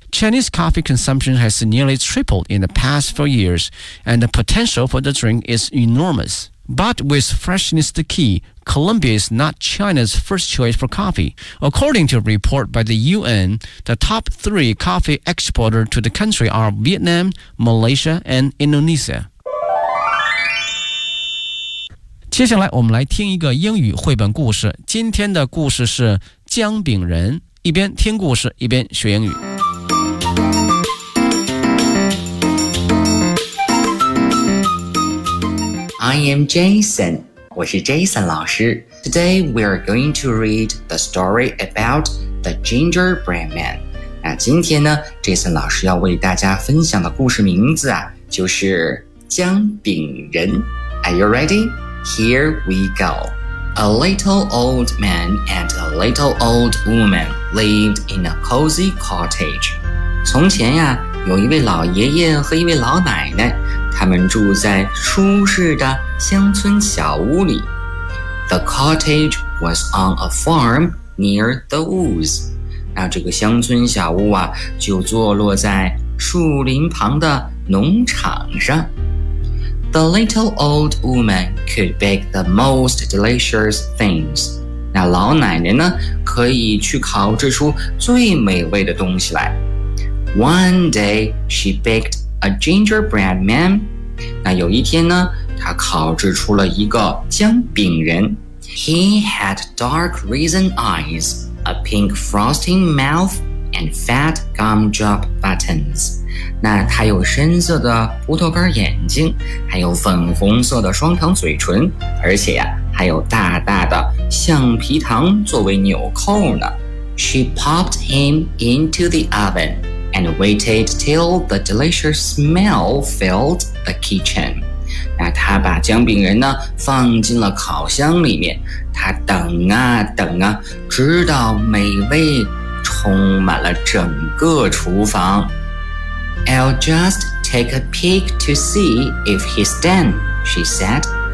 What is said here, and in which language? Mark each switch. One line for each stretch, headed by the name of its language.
English: Chinese coffee consumption has nearly tripled in the past 4 years, and the potential for the drink is enormous. But with freshness the key, Colombia is not China's first choice for coffee. According to a report by the UN, the top three coffee exporters to the country are Vietnam, Malaysia, and Indonesia.
Chinese: 接下来我们来听一个英语绘本故事。今天的故事是姜饼人。一边听故事，一边学英语。
English: I am Jason.
Chinese: 我是 Jason 老师。
English: Today we are going to read the story about the gingerbread man.
Chinese: 那今天呢 ，Jason 老师要为大家分享的故事名字啊，就是姜饼人。
English: Are you ready? Here we go. A little old man and a little old woman lived in a cozy cottage.
Chinese: 从前呀，有一位老爷爷和一位老奶奶，他们住在舒适的乡村小屋里。
English: The cottage was on a farm near the woods.
Chinese: 那这个乡村小屋啊，就坐落在树林旁的农场上。
English: The little old woman could bake the most delicious things.
Chinese: 那老奶奶呢，可以去烤制出最美味的东西来。
English: One day, she baked a gingerbread man.
Chinese: 那有一天呢，她烤制出了一个姜饼人。
English: He had dark raisin eyes, a pink frosting mouth, and fat gumdrop buttons.
Chinese: 那他有深色的葡萄干眼睛，还有粉红色的双糖嘴唇，而且呀，还有大大的橡皮糖作为纽扣呢。
English: She popped him into the oven and waited till the delicious smell filled the kitchen.
Chinese: 那他把姜饼人呢放进了烤箱里面，他等啊等啊，直到美味充满了整个厨房。
English: I'll just take a peek to see if he's done, she said.